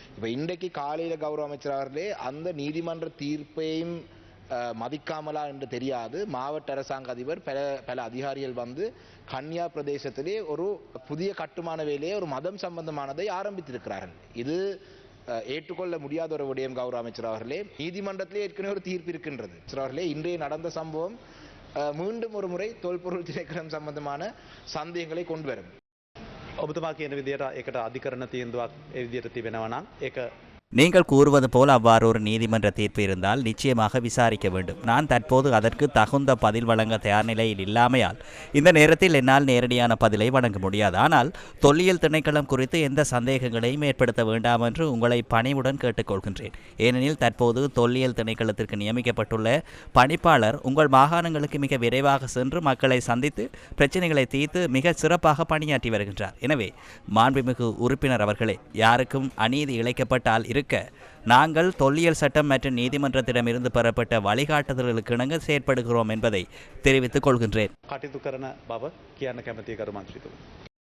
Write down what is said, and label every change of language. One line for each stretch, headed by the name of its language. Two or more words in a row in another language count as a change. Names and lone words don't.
Tamil: இப்போ இன்றைக்கு காலையில் கௌரவ அமைச்சர் அவர்களே அந்த நீதிமன்ற தீர்ப்பையும் மதிக்காமலா என்று தெரியாது, மாவட்ட அரசாங்க அதிபர் பல அதிகாரிகள் வந்து கன்னியா பிரதேசத்திலே ஒரு புதிய கட்டுமான வேலையை ஒரு மதம் சம்பந்தமானதை ஆரம்பித்திருக்கிறார்கள். இது ஏற்றுக்கொள்ள முடியாத ஒரு விடயம். கௌரவ அமைச்சர் அவர்களே, நீதிமன்றத்திலே ஏற்கனவே ஒரு தீர்ப்பு இருக்கின்றது. அவர்களே, இன்றைய நடந்த சம்பவம் மீண்டும் ஒரு முறை தொல்பொருள் திணைக்களம் சம்பந்தமான சந்தேகங்களை கொண்டு வரும்.
Sinhala: ඔබතුමා කියන විදියට ඒකට අධිකරණ තීන්දුවක් ඒ විදියට තිබෙනවා නම් ඒක
Tamil: நீங்கள் கூறுவது போல் அவ்வாறு ஒரு நீதிமன்ற தீர்ப்பு இருந்தால் நிச்சயமாக விசாரிக்க வேண்டும். நான் தற்போது அதற்கு தகுந்த பதில் வழங்க தயார் நிலையில் இல்லாமையால் இந்த நேரத்தில் என்னால் நேரடியான பதிலை வழங்க முடியாது. ஆனால் தொல்லியல் திணைக்களம் குறித்து எந்த சந்தேகங்களையும் ஏற்படுத்த வேண்டாம் என்று உங்களை பணிவுடன் கேட்டுக்கொள்கின்றேன். ஏனெனில் தற்போது தொல்லியல் திணைக்களத்திற்கு நியமிக்கப்பட்டுள்ள பணிப்பாளர் உங்கள் மாகாணங்களுக்கு மிக விரைவாக சென்று மக்களை சந்தித்து பிரச்சனைகளை தீர்த்து மிக சிறப்பாக பணியாற்றி வருகின்றார். எனவே மாண்புமிகு உறுப்பினர் அவர்களே, யாருக்கும் அநீதி இழைக்கப்பட்டால் நாங்கள் தொல்லியல் சட்டம் மற்றும் நீதிமன்றத்திடமிருந்து பெறப்பட்ட வழிகாட்டுதல்களுக்கு இணங்க செயற்படுகிறோம் என்பதை தெரிவித்துக் கொள்கின்றேன்.
Sinhala: කටයුතු කරන බව කියන්න කැමැති ගරු මන්ත්‍රීතුමා.